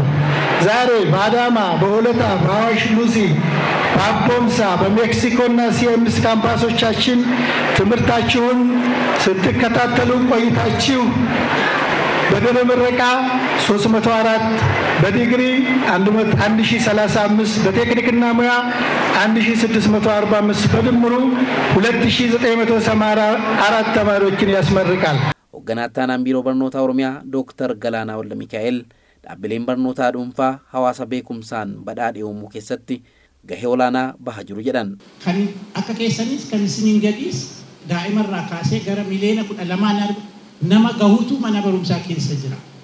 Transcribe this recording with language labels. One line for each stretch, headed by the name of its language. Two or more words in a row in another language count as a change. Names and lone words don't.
Amharic: ዛሬ በአዳማ፣ በሆለታ፣ በአዋሽ ሉሲ፣ በአቦምሳ፣ በሜክሲኮና ሲኤምኤስ ካምፓሶቻችን ትምህርታችሁን ስትከታተሉ ቆይታችሁ በድህረ ምረቃ 304 በዲግሪ 1035 በቴክኒክና ሙያ 1645 በድምሩ 2984 ተማሪዎችን ያስመርቃል።
Oromo: Hoogganaan biiroo barnoota Oromiyaa Dr. Galaanaa Walla Mikaa'el dhaabbileen barnootaa dhuunfaa hawaasa beekumsaan badhaadhe uumuu keessatti gahee olaanaa bahaa jiru jedhan. Kan akka keessanis kan isiniin gadiis daa'imarraa kaasee gara miliyoona 12 nama gahuutu mana barumsaa keessa jira.